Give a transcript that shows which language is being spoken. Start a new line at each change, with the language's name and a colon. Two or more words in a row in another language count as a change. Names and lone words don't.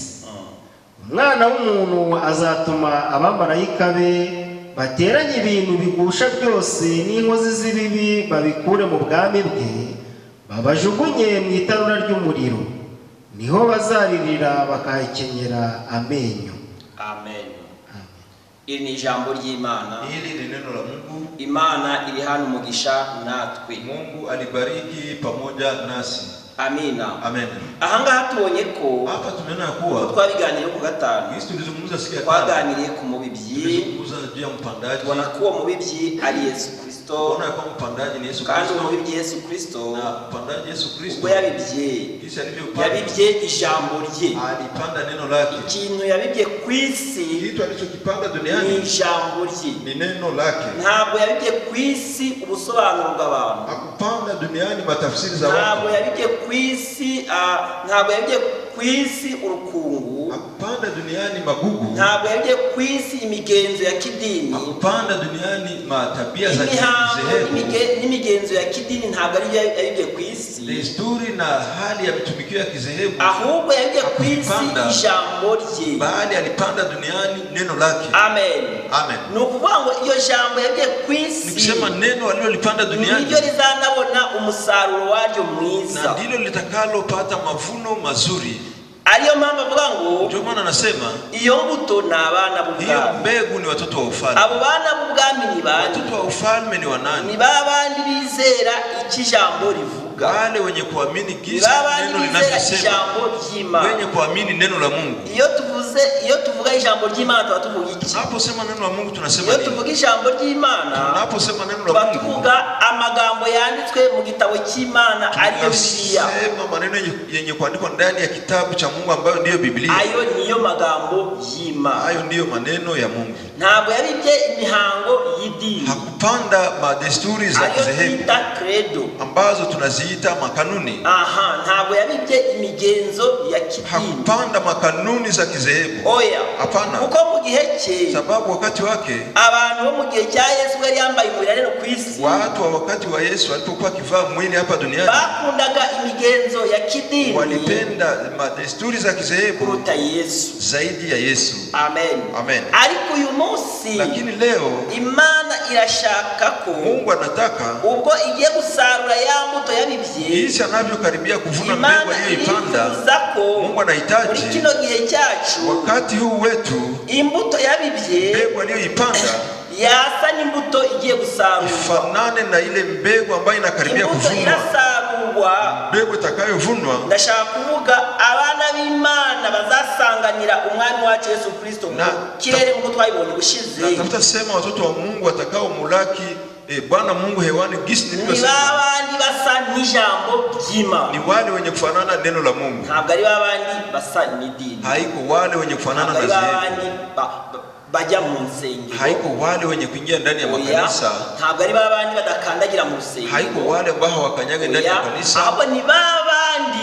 Kinyarwanda: Umwana w'umuntu azatuma abamarayika be bateranye ibintu bigusha byose n'inkozi z'ibibi babikure mu bwami bwe, babajugunye mu itanura ry'umuriro, niho bazaririra bakahekenyera amenyo. Amen. Iri ni ijambo ry'Imana.
Swahili: Hili ni neno la Mungu.
Kinyarwanda: Imana iri hano umugisha natwe.
Swahili: Mungu alibariki pamoja nasi. Amina.
Kinyarwanda: Amen. Ahangaha tubonye ko
Swahili: hapa tumeona kuwa
Kinyarwanda: twabiganiriye ku gatanu.
Swahili: Kristo tulizungumza siku ya
Kinyarwanda: twaganiriye ku mubibyi.
Swahili: Tulizungumza juu ya mpandaji.
Kinyarwanda: Tubona ko uwo mubibyi ari Yesu Kristo.
Swahili: Tubona ko mpandaji ni Yesu Kristo.
Kinyarwanda: Kandi umubibyi Yesu Kristo.
Swahili: Na mpandaji Yesu Kristo.
Kinyarwanda: Ubwo yabibye.
Swahili: Kisha alivyopanda.
Kinyarwanda: Yabibye ijambo rye.
Swahili: Alipanda neno lake.
Kinyarwanda: Ikintu yabibye ku isi.
Swahili: Kitu alichokipanda duniani
Kinyarwanda: ni ijambo rye.
Swahili: Ni neno lake.
Kinyarwanda: Ntabwo yabibye ku isi ubusobanuro bw'abantu.
Swahili: Akupanda duniani matafsiri za watu.
Kinyarwanda: Ntabwo yabibye ku isi ntabwo yabibye ku isi urukungu.
Swahili: Akupanda duniani magugu.
Kinyarwanda: Ntabwo yabibye ku isi imigenzo ya kidini.
Swahili: Akupanda duniani matabia za kizehebu.
Kinyarwanda: N'imigenzo ya kidini ntabwo ari yabibye ku isi.
Swahili: Desturi na hali ya mitumikio ya kizehebu.
Kinyarwanda: Ahubwo yabibye ku isi ijambo rye.
Swahili: Bali alipanda duniani neno lake.
Kinyarwanda: Amen.
Swahili: Amen.
Kinyarwanda: Nukuvuga ngo iyo jambo yabibye ku isi.
Swahili: Nikisema neno alilolipanda duniani.
Kinyarwanda: Niryo rizanabona umusaruro waryo mwiza.
Swahili: Na ndilo litakalopata mavuno mazuri.
Kinyarwanda: Ariyo mpamvu avuga ngo
Swahili: ndio maana anasema
Kinyarwanda: iyo mbuto ni abana b'ubwami.
Swahili: Hiyo mbegu ni watoto wa ufalme.
Kinyarwanda: Abo bana b'ubwami ni bande?
Swahili: Watoto wa ufalme ni wanani?
Kinyarwanda: Ni babandi bizera ikijambo rivuga.
Swahili: Wale wenye kuamini kisa neno linavyosema. Wenye kuamini neno la Mungu.
Kinyarwanda: Iyo tuvuga ijambo ry'Imana tuvuga iki?
Swahili: Tunaposema neno la Mungu tunasema nini?
Kinyarwanda: Iyo tuvuga ijambo ry'Imana
Swahili: tunaposema neno la Mungu
Kinyarwanda: tuvuga amagambo yanditswe mu gitabo cy'Imana ariyo Biblia.
Swahili: Tunasema maneno yenye kuandikwa ndani ya kitabu cha Mungu ambayo ndiyo Biblia.
Kinyarwanda: Ayo niyo magambo y'Imana.
Swahili: Ayo ndiyo maneno ya Mungu.
Kinyarwanda: Ntabwo yabibye imihango y'idini.
Swahili: Hakupanda madesturi za kizehebu ambazo tunaziita makanuni.
Kinyarwanda: Ntabwo yabibye imigenzo ya kidini.
Swahili: Hakupanda makanuni za kizehebu.
Kinyarwanda: Oya.
Swahili: Hapana.
Kinyarwanda: Kuko mu gihe cye
Swahili: sababu wakati wake
Kinyarwanda: abantu bo mu gihe cya Yesu yari yambaye umubiri rero ku isi.
Swahili: Watu wa wakati wa Yesu alipokuwa kivaa mwili hapa duniani
Kinyarwanda: bakundaga imigenzo ya kidini.
Swahili: Walipenda madesturi za kizehebu
Kinyarwanda: kuruta Yesu.
Swahili: Zaidi ya Yesu.
Kinyarwanda: Amen.
Swahili: Amen.
Kinyarwanda: Ariko uyu munsi
Swahili: lakini leo
Kinyarwanda: Imana irashaka ko
Swahili: Mungu anataka
Kinyarwanda: ubwo igiye gusarura ya mbuto yabibye
Swahili: jinsi anavyokaribia kuvuna mbegu aliyoipanda. Mungu anahitaji
Kinyarwanda: muri kino gihe cyacu
Swahili: wakati huu wetu
Kinyarwanda: imbuto yabibye
Swahili: mbegu aliyoipanda
Kinyarwanda: yasa n'imbuto igiye gusarurwa
Swahili: ifanane na ile mbegu ambayo inakaribia kuvunwa. Mbegu itakayovunwa
Kinyarwanda: ndashaka kuvuga abana b'Imana bazasanganira umwami wacu Yesu Kristo kirere nkuko twabibonye bushize.
Swahili: Natafuta sema watoto wa Mungu watakao mulaki Bwana Mungu hewani gisi nilivyosema.
Kinyarwanda: Ni babandi basa n'ijambo ry'Imana.
Swahili: Ni wale wenye kufanana neno la Mungu.
Kinyarwanda: Ntabwo ari babandi basa n'idini.
Swahili: Haiko wale wenye kufanana na
Kinyarwanda: zehebu. Bajya mu nsengero.
Swahili: Haiko wale wenye kuingia ndani ya makanisa.
Kinyarwanda: Ntabwo ari babandi badakandagira mu rusengero.
Swahili: Haiko wale ambao hawakanyaga ndani ya kanisa.
Kinyarwanda: Abo ni babandi